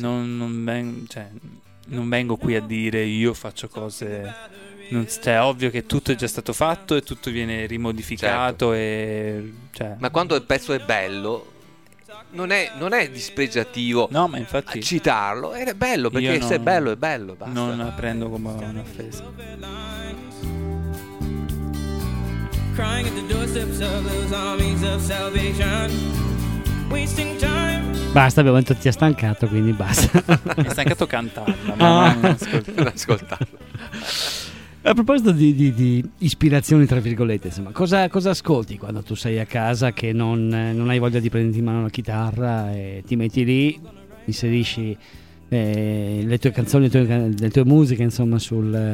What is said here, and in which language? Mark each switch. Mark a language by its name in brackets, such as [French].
[Italian] Non vengo qui a dire io faccio cose, cioè, ovvio che tutto è già stato fatto e tutto viene rimodificato, certo. E cioè, ma quando il pezzo è bello non è dispregiativo, no, ma infatti citarlo è bello, perché se è bello basta. Non la prendo come un'offesa. [English] Crying at the doorsteps of those armies of salvation, wasting time. [Italian] Basta, abbiamo detto ti è stancato, quindi basta. Mi è stancato cantarla, ma non ascoltarla. A proposito di ispirazioni, tra virgolette, insomma, cosa ascolti quando tu sei a casa che non hai voglia di prenderti in mano la chitarra e ti metti lì, inserisci le tue canzoni, le tue musiche, insomma, sul